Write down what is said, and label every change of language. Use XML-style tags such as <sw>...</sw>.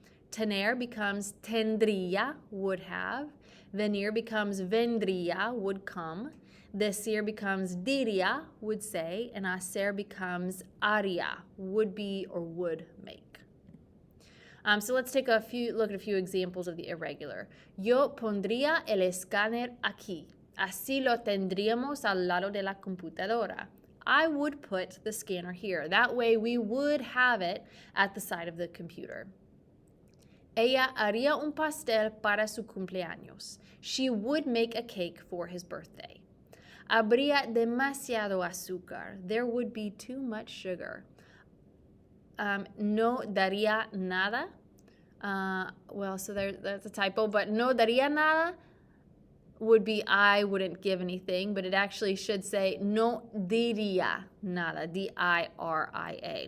<en>Tener becomes tendría, would have. Venir becomes vendría, would come. Decir becomes diría, would say, and hacer becomes haría, would be or would make. So let's take a look at a few examples of the irregular.</en> <es>Yo pondría el escáner aquí. Así lo tendríamos al lado de la computadora.</es> <en>I would put the scanner here. That way we would have it at the side of the computer.</en> <es>Ella haría un pastel para su cumpleaños.</es> <en>She would make a cake for his birthday.</en> <es>Habría demasiado azúcar.</es> <en>There would be too much sugar.</en> <es>No daría nada.</es> <en>So that's a typo, but</en> <es>no daría nada</es> <en>would be I wouldn't give anything, but it actually should say</en> <es>no diría nada,</es> <en>D-I-R-I-A.</en>